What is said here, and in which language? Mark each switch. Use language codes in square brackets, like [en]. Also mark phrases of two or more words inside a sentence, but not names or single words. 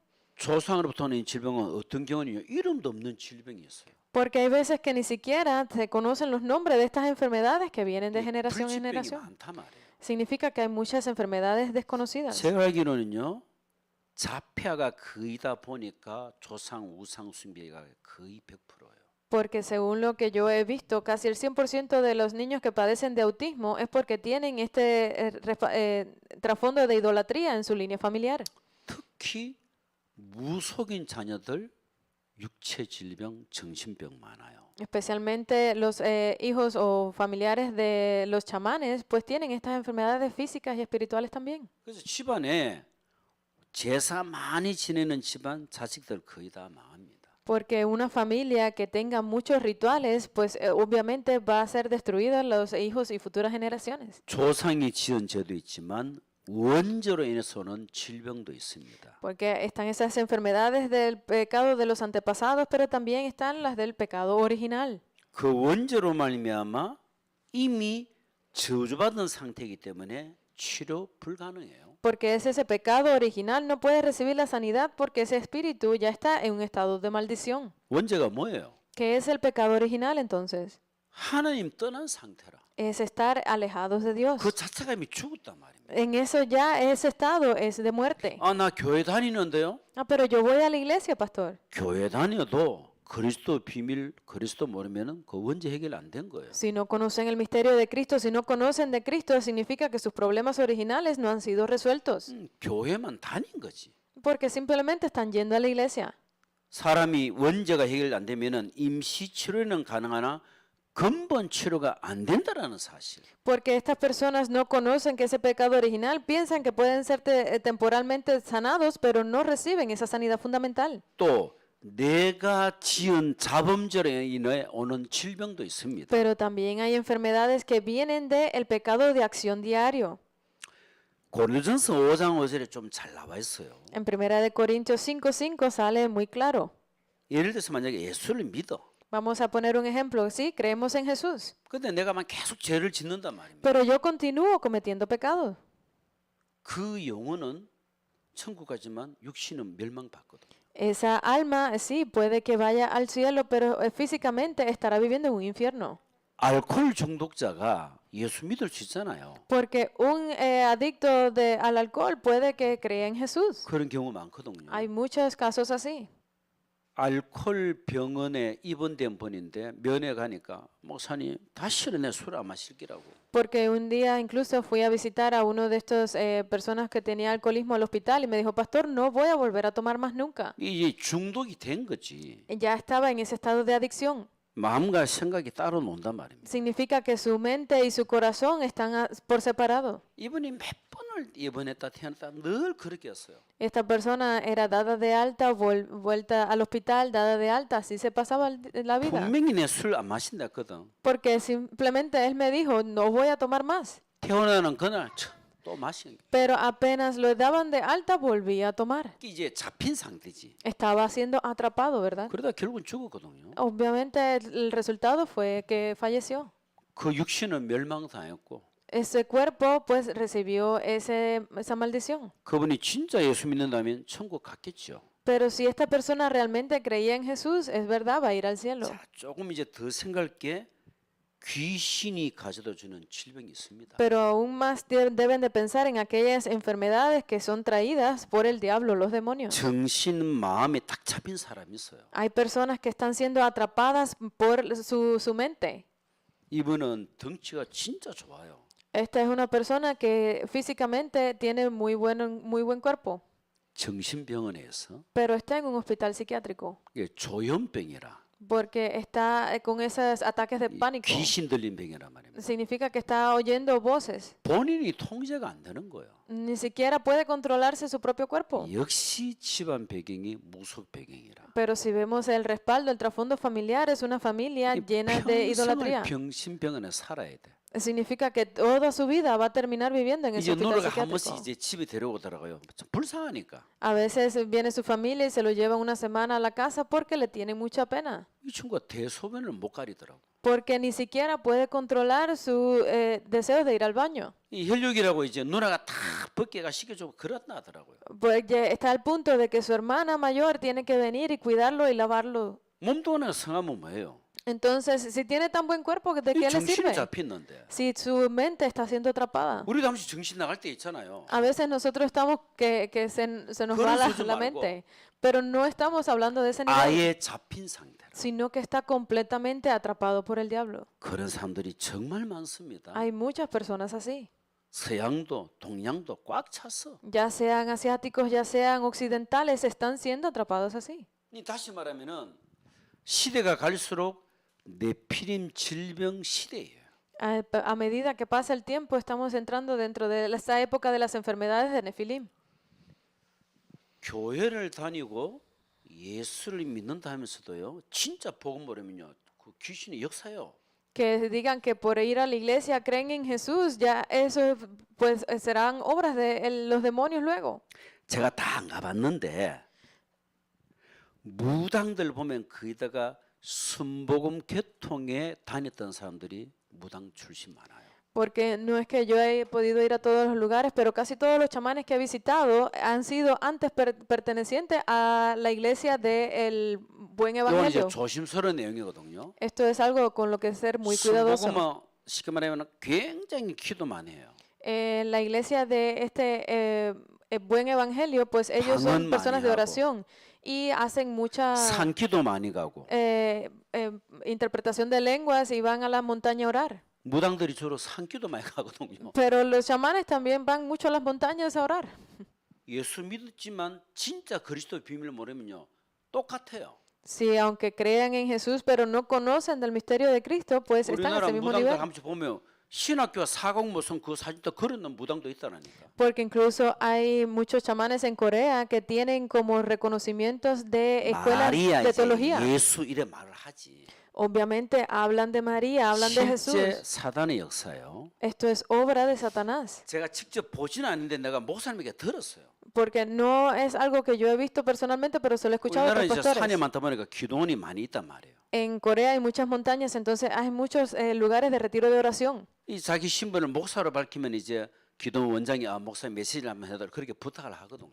[ko] 조상으로부터 오는 질병은 어떤 경우는요, 이름도 없는 질병이 있어요. [es] Porque hay veces que ni siquiera se conocen los nombres de estas enfermedades que vienen de generación en [ko] 불치병이 [es] generación. [ko] 많단 말이에요. [es] Significa que hay muchas enfermedades desconocidas. [ko] 제가 알기로는요, 자폐아가 거의다 보니까 조상 우상 숭배가 거의 100%예요. [es] Porque según lo que yo he visto, casi el 100% de los niños que padecen de autismo es porque tienen este trasfondo de idolatría en su línea familiar. [ko] 특히 무속인 자녀들 육체 질병, 정신병 많아요. [es] Especialmente los hijos o familiares de los chamanes, pues tienen estas enfermedades físicas y espirituales también. [ko] 그래서 집안에 제사 많이 지내는 집안 자식들 거의 다 망합니다. [es] Porque una familia que tenga muchos rituales, pues obviamente va a ser destruida los hijos y futuras generaciones. [ko] 조상이 지은 죄도 있지만 원죄로 인해서 오는 질병도 있습니다. [es] Porque están esas enfermedades del pecado de los antepasados, pero también están las del pecado original. [ko] 그 원죄로 말미암아 이미 저주받은 상태이기 때문에 치료 불가능해요. [es] Porque es ese pecado original, no puede recibir la sanidad porque ese espíritu ya está en un estado de maldición. [ko] 원죄가 뭐예요? [es] ¿Qué es el pecado original entonces? [ko] 하나님 떠난 상태라. [es] Es estar alejados de Dios. [ko] 그 자체가 이미 죽었단 말입니다. [es] En eso ya ese estado es de muerte. [ko] 아, 나 교회 다니는데요. [es] Ah, pero yo voy a la iglesia, pastor. [ko] 교회 다녀도 그리스도 비밀, 그리스도 모르면은 그 원죄 해결 안 된 거예요. [es] Si no conocen el misterio de Cristo, si no conocen de Cristo, significa que sus problemas originales no han sido resueltos. [ko] 교회만 다닌 거지. [es] Porque simplemente están yendo a la iglesia. [ko] 사람이 원죄가 해결 안 되면은 임시 치료는 가능하나 근본 치료가 안 된다라는 사실. [es] Porque estas personas no conocen que ese pecado original, piensan que pueden ser temporalmente sanados, pero no reciben esa sanidad fundamental. [ko] 또 내가 지은 자범죄로 인해 오는 질병도 있습니다. [es] Pero también hay enfermedades que vienen del pecado de acción diario. [ko] 고린도전서 5장 5절에 좀 잘 나와 있어요. [es] En Primera de Corintios 5:5 sale muy claro. [ko] 예를 들어서 만약에 예수를 믿어. [es] Vamos a poner un ejemplo. Sí, creemos en Jesús, [ko] 근데 내가만 계속 죄를 짓는단 말입니다. [es] pero yo continúo cometiendo pecados. [ko] 그 영혼은 천국 가지만 육신은 멸망받거든. [es] Esa alma, sí, puede que vaya al cielo, pero físicamente estará viviendo en un infierno. [ko] 알코올 중독자가 예수 믿을 수 있잖아요. [es] Porque un adicto al alcohol puede que crea en Jesús. [ko] 그런 경우 많거든요. [es] Hay muchos casos así. [ko] 알코올 병원에 입원된 분인데 면회 가니까 목사님 다시는 내 술 안 마실 기라고. [es] Porque un día incluso fui a visitar a uno de estos personas que tenía alcoholismo al hospital y me dijo, pastor, no voy a volver a tomar más nunca. [ko] 이게 중독이 된 거지. [es] Ya estaba en ese estado de adicción. [ko] 마음과 생각이 따로 논단 말입니다. [es] Significa que su mente y su corazón están por separado. [ko] 이분이 몇 번을 입원했다 태어났다 늘 그렇게 했어요. [es] Esta persona era dada de alta, vuelta al hospital, dada de alta, así se pasaba la vida. [ko] 분명히 내 술 안 마신다 했거든. [es] Porque simplemente él me dijo, no voy a tomar más. [ko] 태어나는 그날 또 마신. [es] Pero apenas lo daban de alta, volvía a tomar. [ko] 이제 잡힌 상태지. [es] Estaba siendo atrapado, ¿verdad? [ko] 그러다 결국은 죽었거든요. [es] Obviamente el resultado fue que falleció. [ko] 그 육신은 멸망당했고 [es] Ese cuerpo pues recibió esa maldición. [ko] 그분이 진짜 예수 믿는다면 천국 갔겠죠. [es] Pero si esta persona realmente creía en Jesús, es verdad, va a ir al cielo. [ko] 자, 조금 이제 더 생각할 게 귀신이 가져다 주는 질병이 있습니다. [es] Pero aún más deben de pensar en aquellas enfermedades que son traídas por el diablo, los demonios. [ko] 정신 마음에 딱 잡힌 사람이 있어요. [es] Hay personas que están siendo atrapadas por su mente. [ko] 이분은 덩치가 진짜 좋아요. [es] Esta es una persona que físicamente tiene muy buen cuerpo, [ko] 정신병원에서 [es] pero está en un hospital psiquiátrico [ko] 이게 조현병이라 [es] porque está con esos ataques de 이 pánico. [ko] 귀신 들린 병이란 말입니다. [es] Significa que está oyendo voces. [ko] 본인이 통제가 안 되는 거예요. [es] Ni siquiera puede controlarse su propio cuerpo. [ko] 역시 집안 배경이 무속 배경이라. [es] Pero si vemos el respaldo, el trasfondo familiar, es una familia 이 llena de idolatría. [ko] 평생을 병신병원에 살아야 돼. [es] Significa que toda su vida va a terminar viviendo en ese [ko] 이제 [es] hospital [ko] 누나가 한 번씩 [es] psiquiátrico. [ko] 이제 집에 데려오더라고요. 참 불쌍하니까. [es] A veces viene su familia y se lo lleva una semana a la casa porque le tiene mucha pena. [ko] 이 친구가 대소변을 못 가리더라고. [es] Porque ni siquiera puede controlar su deseo de ir al baño. [ko] 이 혈육이라고 이제 누나가 다 벗게가 시켜주고 그렇다 하더라고요. [es] Pues ya está al punto de que su hermana mayor tiene que venir y cuidarlo y lavarlo. [ko] 몸도 하나 성하면 뭐예요? [es] Entonces, si tiene tan buen cuerpo, ¿de 이 qué le [ko] 정신이 [es] sirve? [ko] 잡혔는데. [es] Si su mente está siendo atrapada. [ko] 우리도 한 번씩 정신 나갈 때 있잖아요. [es] A veces nosotros estamos que se nos va [ko] 그런 소리 [es] la [ko] 말고. [es] mente, pero no estamos hablando de ese nivel, [ko] 아예 잡힌 상태라. [es] sino que está completamente atrapado por el diablo. [ko] 그런 사람들이 정말 많습니다. [es] Hay muchas personas así, [ko] 서양도 동양도 꽉 찼어. [es] ya sean asiáticos, ya sean occidentales, están siendo atrapados así. [ko] 이 다시 말하면은 시대가 갈수록 네피림 질병 시대예요. [es] A medida que pasa el tiempo, estamos entrando dentro de esa época de las enfermedades de Nefilim. [ko] 교회를 다니고 예수를 믿는다 하면서도요. 진짜 복음 모르면요. 그 귀신의 역사요. [es] Que digan que por ir a la iglesia creen en Jesús, ya eso pues serán obras de los demonios luego. [ko] 제가 다 안 가봤는데 무당들 보면 거기다가 순복음 개통에 다녔던 사람들이 무당 출신 많아요. [es] Porque no es que yo he podido ir a todos los lugares, pero casi todos los chamanes que he visitado han sido antes pertenecientes a la iglesia del Buen [ko] 이건 이제 [es] Evangelio. [ko] 조심스러운 내용이거든요. [es] Esto es algo con lo que ser muy cuidadoso. [ko] 순복음은 쉽게 말하면 굉장히 기도 많이 해요. [es] La iglesia de Buen Evangelio, pues ellos [ko] 방언 [es] son personas [ko] 많이 [es] de [ko] 하고. [es] oración y hacen mucha [ko] 산기도 많이 가고 [es] interpretación de lenguas y van a la montaña a orar. [ko] 무당들이 주로 산기도 많이 가거든요. [es] Pero los chamanes también van mucho a las montañas a orar. [ko] 예수 믿었지만 진짜 그리스도의 비밀을 모르면요. 똑같아요. [es] Sí, aunque crean en Jesús, pero no conocen del misterio de Cristo, pues están a [ko] 우리나라 [es] ese mismo [ko] 무당들 [es] nivel. [ko] 한 번씩 보면 신학교 사공무슨 그 사진도 걸어놓은 무당도 있다라니까. [es] Porque incluso hay muchos chamanes en Corea que tienen como reconocimientos de escuelas [ko] 말이야 [es] de [ko] 이제 [es] teología. [ko] 예수 이래 말을 하지. [es] Obviamente hablan de María, hablan de [ko] 실제 [es] Jesús. [ko] 사단의 역사예요. [es] Esto es obra de Satanás, [ko] 제가 직접 보지는 않는데 내가 목사님에게 들었어요. [es] porque no es algo que yo he visto personalmente, pero se lo he escuchado a [ko] 우리나라는 [es] otros [ko] 이제 산이 [es] pastores. [ko] 많다 보니까 기도원이 많이 있단 말이에요. [es] En Corea hay muchas montañas, entonces hay muchos lugares de retiro de oración. [ko] 이 자기 신분을 목사로 밝히면 이제 기도원 원장이 목사님 메시지를 한번 해달라 그렇게 부탁을 하거든요.